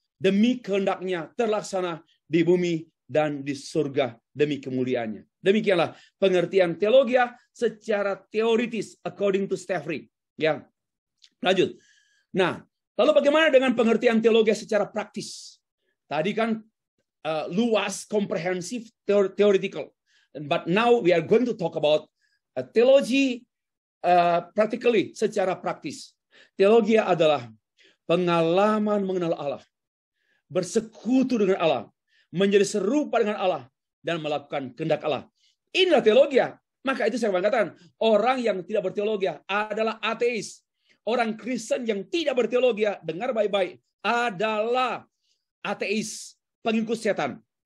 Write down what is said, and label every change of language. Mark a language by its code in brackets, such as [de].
[id] Demi kehendaknya terlaksana di bumi dan di surga demi kemuliaannya. Demikianlah pengertian teologi secara teoritis [en] according to Stafford. [id] Ya. Lanjut. Nah, lalu bagaimana dengan pengertian teologi secara praktis? Tadi kan luas, komprehensif, theoretical. [en] But now we are going to talk about theology practically, [id] secara praktis. Teologi adalah pengalaman mengenal Allah, bersekutu dengan Allah, menjadi serupa dengan Allah, dan melakukan kehendak Allah. Inilah teologi. Maka itu saya mengatakan, orang yang tidak berteologi adalah ateis. Orang Kristen yang tidak berteologi, dengar baik-baik, adalah ateis, pengikut setan.